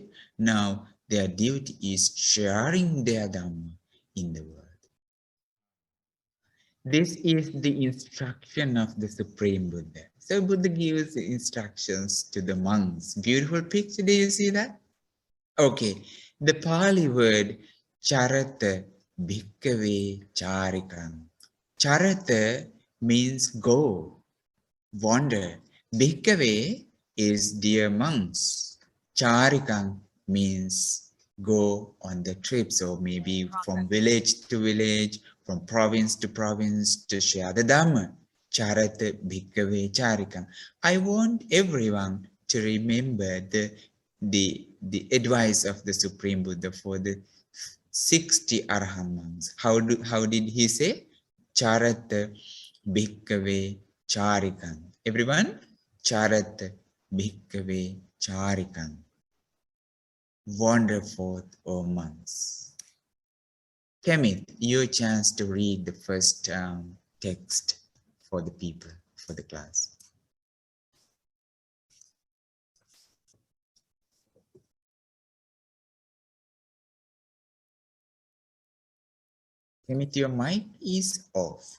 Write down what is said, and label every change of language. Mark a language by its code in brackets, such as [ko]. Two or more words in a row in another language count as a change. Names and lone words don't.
[en] Now their duty is sharing their Dhamma in the world. This is the instruction of the Supreme Buddha. So Buddha gives instructions to the monks. Beautiful picture, do you see that? Okay, the Pali word [pi] charata bhikkhave charikam. [en] Charata means go, wander. Bhikkhave is dear monks. Charikam means go on the trips, or maybe from village to village, from province to share the Dhamma. [pi] Charata bhikkhave charikam. [en] I want everyone to remember the advice of the Supreme Buddha for the 60 Arahant monks. How did he say? [pi] Charata bhikkhave charikam. Everyone, charata bhikkhave charikam. [en] Wander forth, O monks. Kemit, your chance to read the first text for the people, for the class. Kemit, your mic is off.